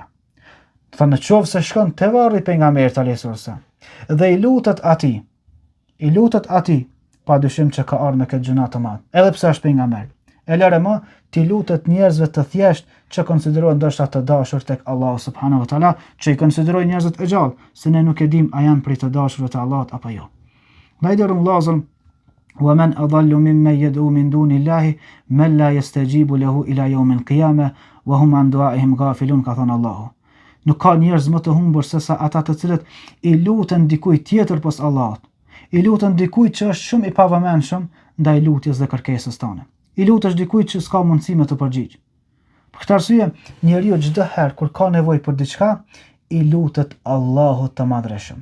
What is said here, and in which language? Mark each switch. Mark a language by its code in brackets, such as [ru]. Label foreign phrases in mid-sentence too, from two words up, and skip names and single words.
[sq] Thonë nëse shkon te varri pejgamberit [ar] عليه السلام [sq] dhe i lutet atij, padyshim që ka ardhur me këtë gjuna të madh. Edhe pse është pejgamber. E lëre më ti lutet njerëzve të thjesht që konsiderohen ndoshta të dashur tek Allah [ar] سبحانه وتعالى, [sq] që i konsiderojnë njerëzit e gjallë, se ne nuk e dim a janë prej të dashurve të Allahut apo jo. Ndaj dërëm vllazën: [ar] "ومن أضل ممن يدعو من دون الله من لا يستجيب له إلى يوم القيامة وهم عن دعائهم غافلون", [sq] ka thënë Allahu. Nuk ka njerëz më të humbur se sa ata të cilët i luten dikujt tjetër pos Allahut. I luten dikujt që është shumë i pavëmendshëm ndaj lutjes dhe kërkesës tone. I lutesh dikujt që s'ka mundësi me të përgjigj. Për këtë arsye, njeriu çdo herë kur ka nevojë për diçka, i lutet Allahut të madhreshëm.